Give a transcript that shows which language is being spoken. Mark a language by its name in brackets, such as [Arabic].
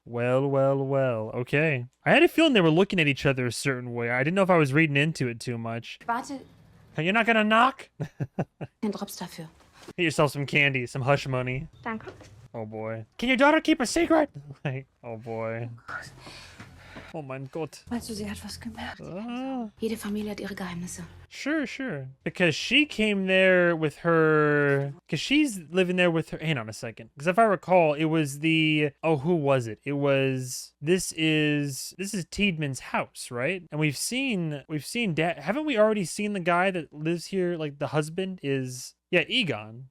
[English] Well. Okay. I had a feeling they were looking at each other a certain way. I didn't know if I was reading into it too much. [German] Warte. [English] You're not gonna knock? [German] 10 Drops dafür. [English] Get yourself some candy, some hush money. [German] Danke. [English] Oh boy. Can your daughter keep a secret? Like, oh boy. [German] Oh mein Gott. Meinst du, sie hat was gemerkt? Ah. Jede Familie hat ihre Geheimnisse. [English] Sure. Because she came there with her... Because she's living there with her... Hang on a second. Because if I recall, it was the... Oh, who was it? It was... This is Tiedman's house, right? And we've seen Dad... Haven't we already seen the guy that lives here? Like, the husband is... Yeah, Egon.